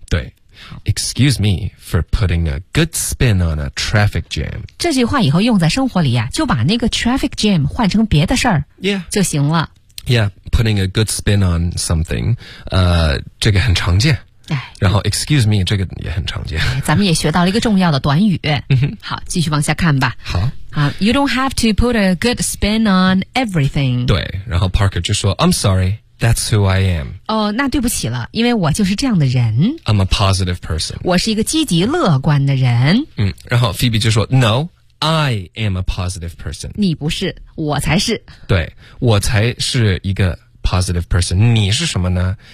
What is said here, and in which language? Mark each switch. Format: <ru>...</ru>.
<en>对 ，Excuse me for putting a good spin on a traffic jam.</en> <zh>这句话以后用在生活里啊，就把那个 traffic jam 换成别的事儿</zh> <en>，Yeah，</en> <zh>就行了。</zh> <en>Yeah， putting a good spin on something，</en> <zh>这个很常见。哎，然后 Excuse me 这个也很常见。咱们也学到了一个重要的短语。嗯哼，好，继续往下看吧。好。</zh> <en>You don't have to put a good spin on everything.</en> <zh>对，然后 Parker 就说</zh> <en>I'm sorry, that's who I am.</en> <zh>哦，那对不起了，因为我就是这样的人。</zh> <en>I'm a positive person.</en> <zh>我是一个积极乐观的人。然后 Phoebe 就说</zh> <en>No, I am a positive person.</en> <zh>你不是，我才是。对，我才是一个 positive person. 你是什么呢？</zh>